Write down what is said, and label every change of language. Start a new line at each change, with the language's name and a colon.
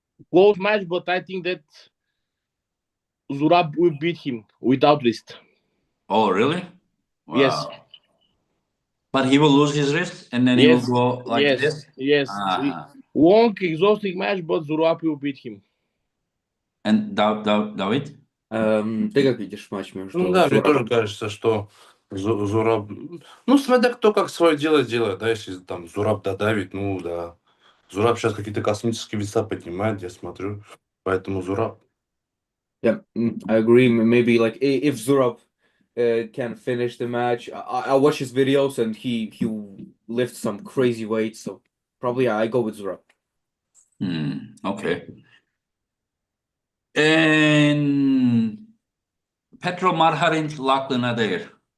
English: Close match, but I think that Zurab will beat him without wrist. Oh, really? Wow. Yes. But he will lose his wrist and then he will go like this? Yes. Uh-huh. Long, exhausting match, but Zurab will beat him. And David?
Russian: Ты как видишь матч между Ну да, мне Зурабом? тоже кажется, что Зураб... Ну, смотря кто как свое дело делает, да, если там Зураб додавит, ну да. Зураб сейчас какие-то космические веса поднимает, я смотрю, поэтому Зураб.
English: Yeah, I agree. Maybe like if Zurab can finish the match, I watch his videos and he lifts some crazy weights. So probably I go with Zurab. Okay. And Petro Marharin, Lachlan Adair.